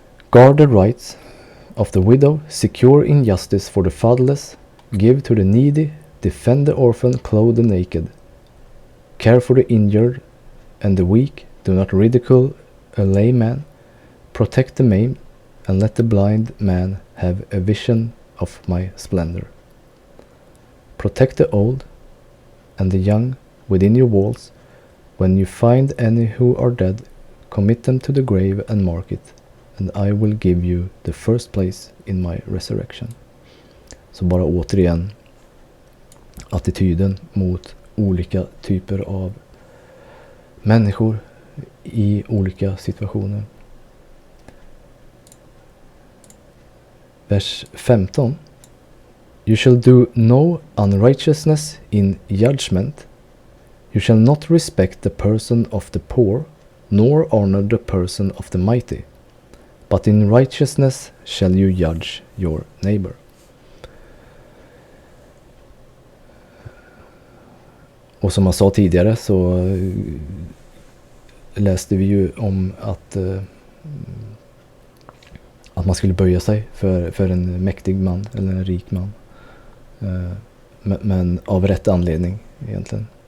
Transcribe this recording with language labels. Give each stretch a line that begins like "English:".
English: Guard the rights of the widow, secure injustice for the fatherless, give to the needy, defend the orphan, clothe the naked, care for the injured and the weak, do not ridicule a lame man, protect the maimed, and let the blind man have a vision of my splendor. Protect the old and the young within your walls. When you find any who are dead, commit them to the grave and mark it, and I will give you the first place in my resurrection.
Swedish: Så bara återigen attityden mot olika typer av människor i olika situationer. Vers 15.
English: You shall do no unrighteousness in judgment. You shall not respect the person of the poor, nor honor the person of the mighty. But in righteousness shall you judge your neighbor.
Swedish: Och som jag sa tidigare så läste vi ju om att man skulle böja sig för en mäktig man eller en rik man. Men av rätt anledning egentligen.